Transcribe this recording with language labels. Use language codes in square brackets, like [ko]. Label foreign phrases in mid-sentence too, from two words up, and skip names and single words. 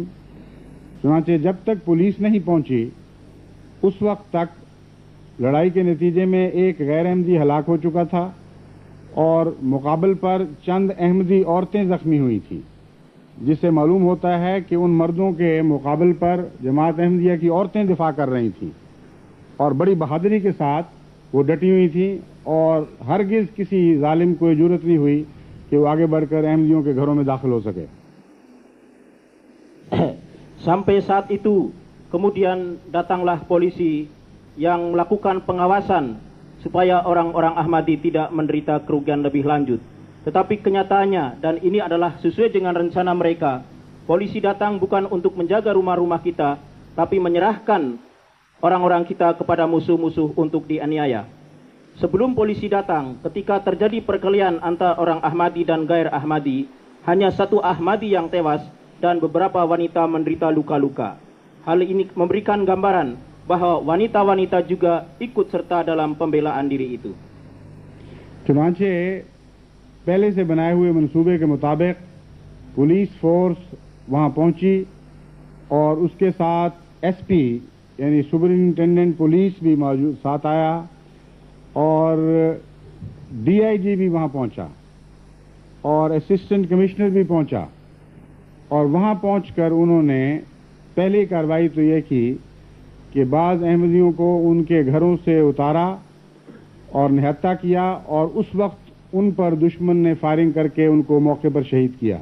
[ur] چنانچہ جب تک پولیس نہیں پہنچی اس وقت تک لڑائی کے نتیجے میں ایک غیر احمدی ہلاک ہو چکا تھا اور مقابل پر چند احمدی عورتیں زخمی ہوئی تھیں، جس سے معلوم ہوتا ہے کہ ان مردوں کے مقابل پر جماعت احمدیہ کی عورتیں دفاع کر رہی تھیں اور بڑی بہادری کے ساتھ وہ ڈٹی ہوئی تھیں اور ہرگز کسی ظالم کو جرأت نہیں ہوئی کہ وہ آگے بڑھ کر احمدیوں کے گھروں میں داخل ہو سکے. [id] Sampai saat itu, kemudian datanglah polisi yang melakukan pengawasan supaya orang-orang Ahmadi tidak menderita kerugian lebih lanjut. Tetapi kenyataannya, dan ini adalah sesuai dengan rencana mereka, polisi datang bukan untuk menjaga rumah-rumah kita, tapi menyerahkan orang-orang kita kepada musuh-musuh untuk dianiaya. Sebelum polisi datang, ketika terjadi perkelahian antara orang Ahmadi dan Gair Ahmadi, hanya satu Ahmadi yang tewas dan beberapa wanita menderita luka-luka. Hal ini memberikan gambaran bahwa wanita-wanita juga ikut serta dalam pembelaan diri itu. [ur] چنانچہ پہلے سے بنائے ہوئے منصوبے کے مطابق پولیس فورس وہاں پہنچی اور اس کے ساتھ ایس پی یعنی [en] superintendent police [ur] بھی موجود ساتھ آیا اور ڈی آئی جی بھی وہاں پہنچا اور [en] assistant commissioner [ur] بھی پہنچا اور وہاں پہنچ کر انہوں نے پہلی کارروائی تو یہ کی کہ بعض احمدیوں کو ان کے گھروں سے اتارا اور نہتا کیا اور اس وقت ان پر دشمن نے فائرنگ کر کے ان کو موقع پر شہید کیا.